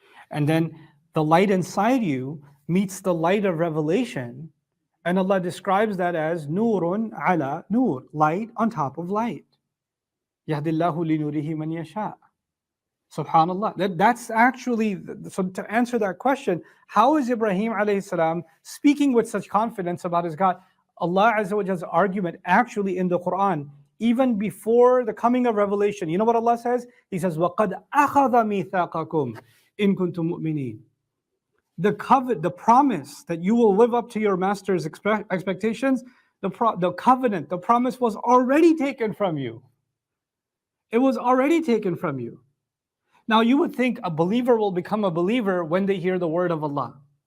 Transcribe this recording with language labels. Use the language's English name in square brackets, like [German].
[English] And then the light inside you meets the light of revelation, and Allah describes that as [Arabic] nurun ala nur, [English] light on top of light. [Arabic] يَهْدِ اللَّهُ لِنُورِهِ مَنْ يَشَاءُ. [English] Subhanallah. That's actually, so to answer that question, how is Ibrahim alayhi salam speaking with such confidence about his God? Allah Azza wa Jalla's argument actually in the Quran, even before the coming of revelation, you know what Allah says? He says, [Arabic] وَقَدْ أَخَذَ مِيثَاقَكُمْ إِن كُنتُم مُؤْمِنِينَ. [English] The promise that you will live up to your master's expectations, the covenant, the promise was already taken from you. It was already taken from you. Now you would think a believer will become a believer when they hear the word of Allah.